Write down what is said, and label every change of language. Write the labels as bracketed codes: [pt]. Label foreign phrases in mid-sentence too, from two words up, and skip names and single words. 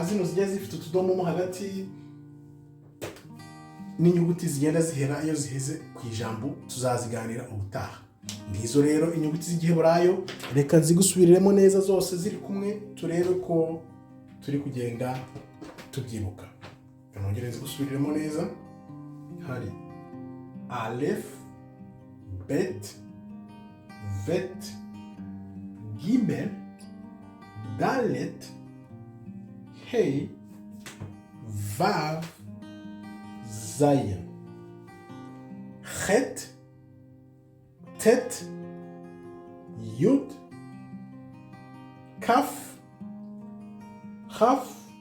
[rw] Zino zigiye zifite utudomo mo hagati n'inyuguti zigenda zihera iyo ziheze ku ijambo, tuzaziganira ubutaha. Ngizo rero inyuguti z'Igiheburayo, reka nzigusubiriremo neza zose ziri kumwe turebe ko turi kugenda tubyibuka. Kanongere nzigusubiriremo neza. Hari alef, bet, vet, gimel, dalet, hey, vav, zayin, chet, tet, yud, kaf, chaf,